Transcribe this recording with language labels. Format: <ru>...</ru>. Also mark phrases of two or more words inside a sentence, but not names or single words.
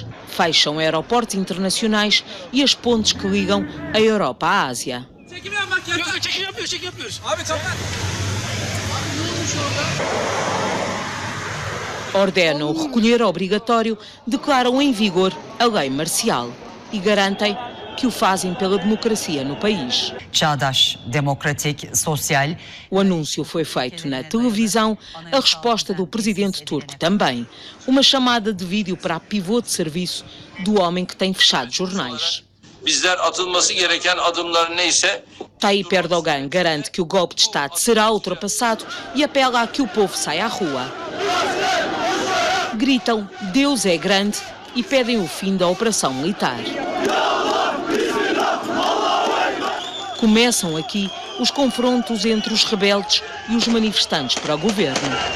<pt>Fecham aeroportos internacionais e as pontes que ligam a Europa à Ásia. Ordenam o recolher obrigatório, declaram em vigor a lei marcial e garantem que o fazem pela democracia no país.</pt> <tr>Çağdaş, demokratik, sosyal.</tr> <pt>O anúncio foi feito na televisão, a resposta do presidente turco também. Uma chamada de vídeo para a pivô de serviço do homem que tem fechado jornais.</pt> <tr>Bizler atılması gereken adımlar neyse.</tr> <pt>Tayyip Erdogan garante que o golpe de Estado será ultrapassado e apela a que o povo saia à rua. Gritam "Deus é grande" e pedem o fim da operação militar. Começam aqui os confrontos entre os rebeldes e os manifestantes para o governo.</pt>